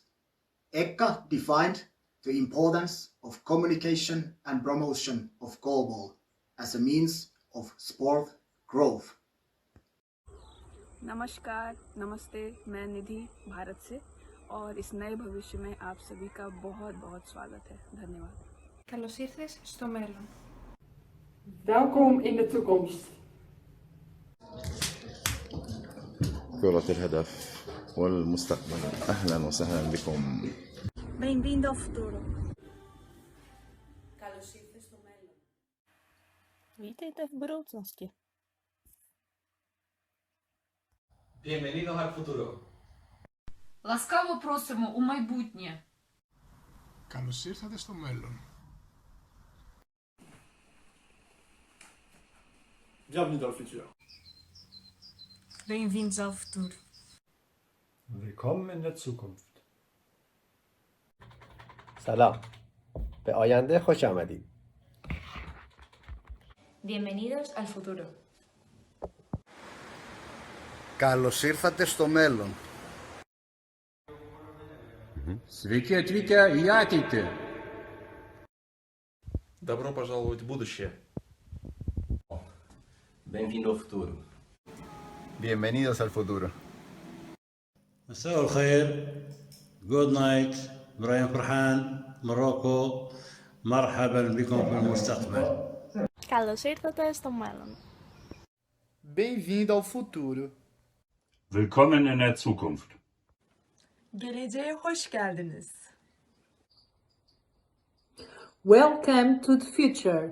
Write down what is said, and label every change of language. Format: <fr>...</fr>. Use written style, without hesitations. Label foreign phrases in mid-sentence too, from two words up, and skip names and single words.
<en>EGCA defined the importance of communication and promotion of Goalball as a means of sport growth.</en> <hi>नमस्कार, नमस्ते, मैं निधि भारत से और इस नए भविष्य में आप सभी का बहुत बहुत स्वागत है। धन्यवाद।</hi> <el>Καλώς ήρθες στο μέλλον.</el> <nl>Welkom in de toekomst.</nl> <ar>كرة الهدف والمستقبل. أهلا وسهلا بكم.</ar> <pt>Bem-vindo ao futuro.</pt> <el>Καλώς ήρθες στο μέλλον.</el> <cs>Vítejte v budoucnosti.</cs> <es>Bienvenidos al futuro.</es> <uk>Ласкаво просимо у майбутнє.</uk> <el>Καλώς ήρθατε στο μέλλον.</el> <fr>Bienvenue dans le futur.</fr> <pt>Bem-vindos ao futuro.</pt> <de>Willkommen in der Zukunft.</de> <fa>سلام. به آینده خوش آمدید.</fa> <es>Bienvenidos al futuro.</es> <el>Καλώς ήρθατε στο μέλλον.</el> <lt>Sveiki atvykę į ateitį.</lt> <ru>Добро пожаловать в будущее.</ru> <pt>Bem-vindo ao futuro.</pt> <es>Bienvenidos al futuro.</es> <ar>مساء الخير.</ar> <en>Good night.</en> <ar>إبراهيم فرحان موروكو. مرحبا بكم في المستقبل.</ar> <el>Καλώς ήρθατε στο μέλλον.</el> <pt>Bem-vindo ao futuro.</pt> <de>Willkommen in der Zukunft.</de> <tr>Geleceğe hoş geldiniz.</tr> <en>Welcome to the future.</en>